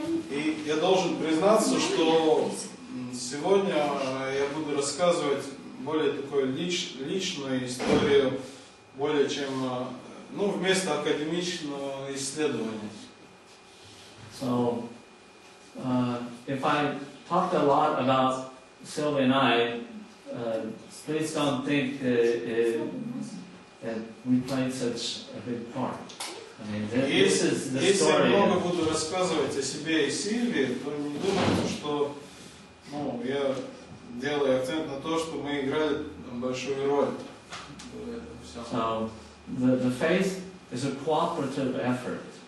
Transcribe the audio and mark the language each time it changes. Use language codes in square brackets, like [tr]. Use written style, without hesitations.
[ru] И я должен признаться, что сегодня я буду рассказывать более такую личную историю, более чем, вместо академичного исследования. [en] So, if I talked a lot about Sylvia and I, please don't think that we played such a big part. I mean, this is the story. [ru] Если я много буду рассказывать о себе и Сильвии, то не думайте, что я делаю акцент на то, что мы играли большую роль в этом всем. [en] So, the faith is a cooperative effort.